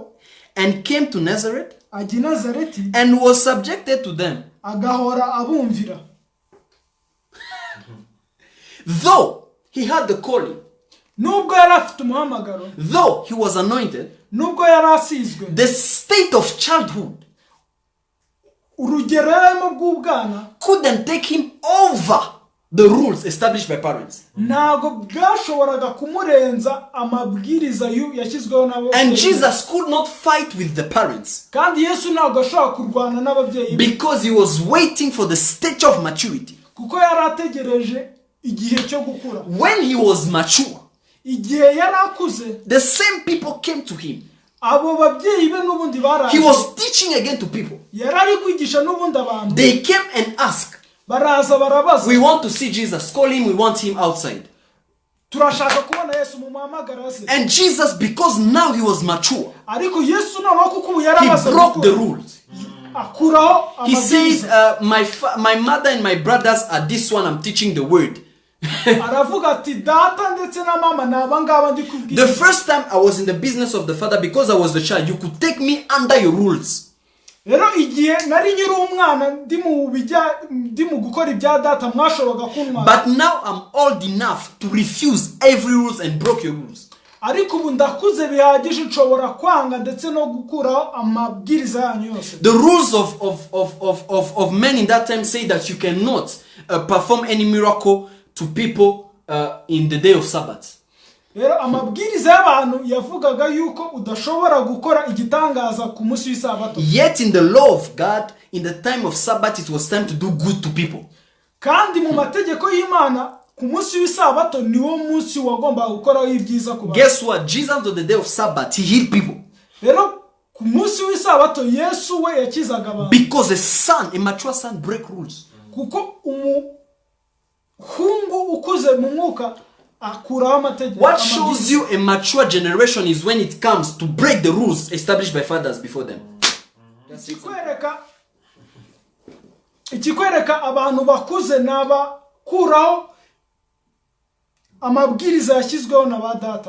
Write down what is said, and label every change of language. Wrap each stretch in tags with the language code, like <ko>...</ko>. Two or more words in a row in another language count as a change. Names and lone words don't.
<en>and came to Nazareth,</en> <rw>ajya Nazareti,</rw> <en>and was subjected to them.</en> <rw>Agahora abumvira.</rw> <en>Though he had the calling,</en> <rw>nubwo yari afite umuhamagaro,</rw> <en>though he was anointed,</en> <rw>nubwo yari asizwe,</rw> <en>the state of childhood</en> <rw>urugero yarimo bw'ubwana</rw> <en>couldn't take him over the rules established by parents.</en> <rw>Ntago bwashoboraga kumurenza amabwiriza yashyizweho n'abo.</rw> <en>And Jesus could not fight with the parents,</en> <rw>kandi Yesu ntago ashobora kurwana n'ababyeyi</rw> <en>because he was waiting for the stage of maturity.</en> <rw>Kuko yari ategereje igihe cyo gukura.</rw> <en>When he was mature,</en> <rw>igihe yari akuze,</rw> <en>the same people came to him.</en> <rw>Abo babyeyi be n'ubundi baraje.</rw> <en>He was teaching again to people.</en> <rw>Yari ari kwigisha n'ubundi abantu.</rw> <en>They came and asked,</en> <rw>baraza barabaza,</rw> <en>"We want to see Jesus. Call him. We want him outside."</en> <rw>Turashaka kubona Yesu mu muhamagara se.</rw> <en>And Jesus, because now he was mature,</en> <rw>ariko Yesu noneho kuko ubu yari amaze</rw> <en>he broke the rules.</en> <rw>Akuraho</rw> <en>He</en> <rw>amabwiriza.</rw> <en>said, my mother and my brothers are this one. I'm teaching the word.</en> <rw>Aravuga ati, data ndetse na mama nabangaba ndi kubwira.</rw> <en>The first time I was in the business of the Father, because I was the child, you could take me under your rules.</en> <rw>Rero igihe nari nyiri umwana ndi mu gukora ibya data mwashoboraga kuntwara.</rw> <en>But now I'm old enough to refuse every rules and broke your rules.</en> <rw>Ariko ubu ndakuze bihagije nshobora kwanga ndetse no gukuraho amabwiriza yanyu yose.</rw> <en>The rules of men in that time say that you cannot perform any miracle to people in the day of Sabbath.</en> <rw>rero amabwiriza y'abantu yavugaga yuko udashobora gukora igitangaza ku munsi w'isabato.</rw> <en>Yet in the law of God, in the time of Sabbath, it was time to do good to people.</en> <rw>Kandi mu mategeko y'Imana ku munsi w'isabato niwo munsi wagomba gukora ibyiza ku bantu.</rw> <en>Guess what? Jesus on the day of Sabbath, he healed people.</en> <rw>Rero ku munsi w'isabato Yesu we yakizaga abantu.</rw> <en>Because a mature son break rules.</en> <rw>Kuko umuhungu ukuze mu mwuka akuraho amategeko.</rw> <en>What shows you a mature generation is when it comes to break the rules established by fathers before them.</en> <rw>Ikikwereka abantu bakuze n'abakuraho amabwiriza yashyizweho na ba data.</rw>